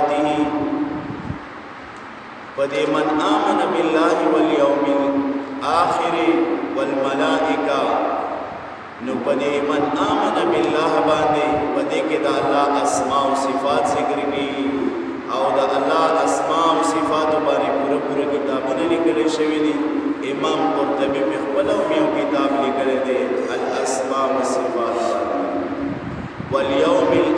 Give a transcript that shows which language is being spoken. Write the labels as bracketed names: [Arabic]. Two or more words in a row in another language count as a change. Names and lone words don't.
[Pashto] پدې [Arabic] من آمن بالله والیوم الاخر والملائکه [Pashto] نو پدې [Arabic] من آمن بالله [Pashto] باندې پدې کې د الله اسماء او صفات ذکر کیږي او د الله اسماء او صفات باندې پوره کتابونه لیکل شوی دي امام قرطبی په خپل یو کتاب لیکل دی [Arabic] الاسماء والصفات والیوم